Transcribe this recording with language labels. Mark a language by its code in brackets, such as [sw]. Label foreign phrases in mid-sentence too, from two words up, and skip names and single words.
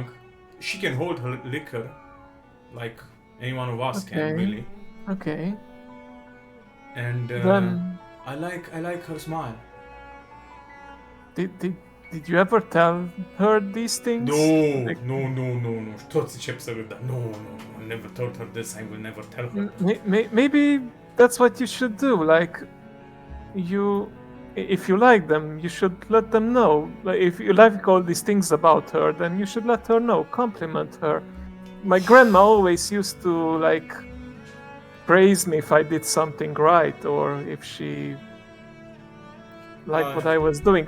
[en] She can hold her liquor, like any one of us can, Okay. really. Okay. And Then I like her smile. did you ever tell her these things? No, Like, no, no, no, no. [ro] Toți încep să râdă. [en] No, no, no. I never told her this. I will never tell her. maybe that's what you should do. Like, if you like them, you should let them know. Like, if you like all these things about her, then you should let her know. Compliment her. My grandma always used to like praise me if I did something right, or if she liked what I was doing.